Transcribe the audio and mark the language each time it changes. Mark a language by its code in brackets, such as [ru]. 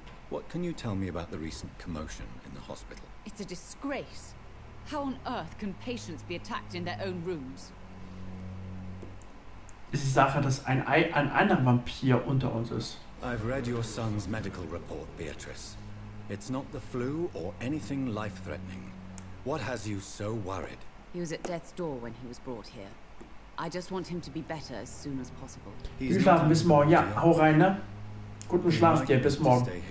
[en] What can you tell me about the recent commotion in the hospital? It's a disgrace. How on earth can patients be attacked in their own rooms? [de] Es ist die Sache, dass ein anderer Vampir unter uns ist. [en] I've read your son's medical report, Beatrice. It's not the flu or anything life-threatening. What has you so worried? He was at death's door when he was brought here. I just want him to be better as soon as possible. [de] Wir schlafen bis morgen. Ja, hau rein, ne? Guten Schlaf dir, bis morgen.